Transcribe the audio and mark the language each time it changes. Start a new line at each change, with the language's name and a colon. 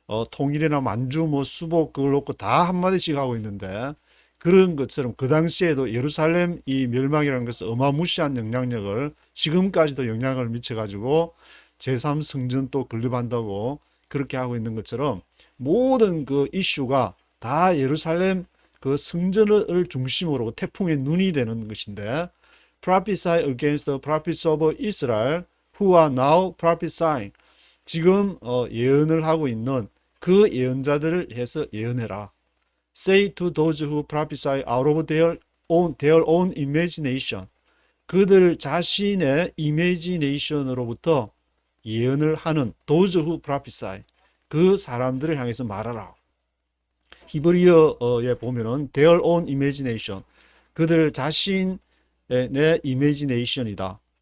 Korean: 통일이나 만주 뭐 수복 그걸 놓고 다 한마디씩 하고 있는데, 그런 것처럼 그 당시에도 예루살렘 이 멸망이라는 것은 어마무시한 영향력을, 지금까지도 영향을 미쳐가지고 제3성전 또 건립한다고 그렇게 하고 있는 것처럼 모든 그 이슈가 다 예루살렘 그 성전을 중심으로 태풍의 눈이 되는 것인데,
English: prophesy against the prophets of Israel who are now prophesying.
Korean: 지금 예언을 하고 있는 그 예언자들을 해서 예언해라.
English: Say to those who prophesy out of their own imagination.
Korean: 그들 자신의 imagination으로부터 예언을 하는
English: those who prophesy.
Korean: 그 사람들을 향해서 말하라. 히브리어에 보면은
English: their own imagination.
Korean: 그들 자신의 imagination이다.